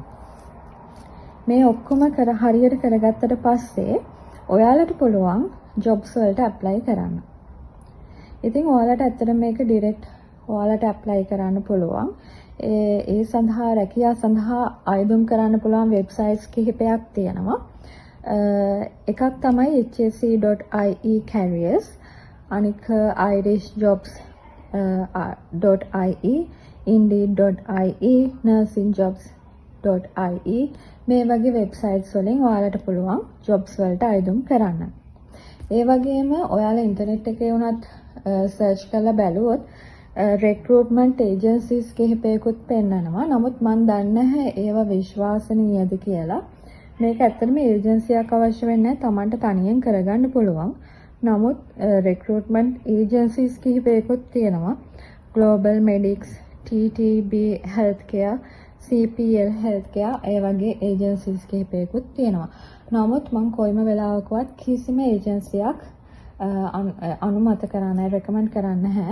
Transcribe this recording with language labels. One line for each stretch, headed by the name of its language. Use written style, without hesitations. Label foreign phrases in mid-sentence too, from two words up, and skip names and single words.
Sinhala: මේ ඔක්කොම හරියට කරගත්තට පස්සේ ඔයාලට පුළුවන් jobs වලට apply කරන්න. ඉතින් ඔයාලට ඇත්තට මේක direct ඔයාලට apply කරන්න පුළුවන්. ඒ සඳහා රැකියාව සඳහා අයදුම් කරන්න පුළුවන් වෙබ්සයිට්ස් කිහිපයක් තියෙනවා. එකක් තමයි hse.ie careers, අනික irishjobs.ie, indeed.ie, nursingjobs.ie මේ වගේ වෙබ්සයිට්ස් වලින් ඔයාලට පුළුවන් ජොබ්ස් වලට අයදුම් කරන්න. ඒ වගේම ඔයාලා ඉන්ටර්නෙට් එකේ වුණත් සර්ච් කරලා බැලුවොත්
English: recruitment agencies
Sinhala: කිහිපයකුත් පෙන්නනවා. නමුත් මම දන්නේ නැහැ ඒවා විශ්වාසනීයද කියලා. මේක ඇත්තටම ඒජන්සියක් අවශ්‍ය වෙන්නේ නැහැ. Tamanට තනියෙන් කරගන්න පුළුවන්. නමුත්
English: recruitment agencies
Sinhala: කිහිපයකුත් තියෙනවා. Global Medics, TTB Healthcare, CPL Healthcare ඒ වගේ agencies කිහිපයකුත් තියෙනවා. නමුත් මම කොයිම වෙලාවකවත් කිසිම ඒජන්සියක් අනුමත කරන්නේ recommend කරන්නේ නැහැ.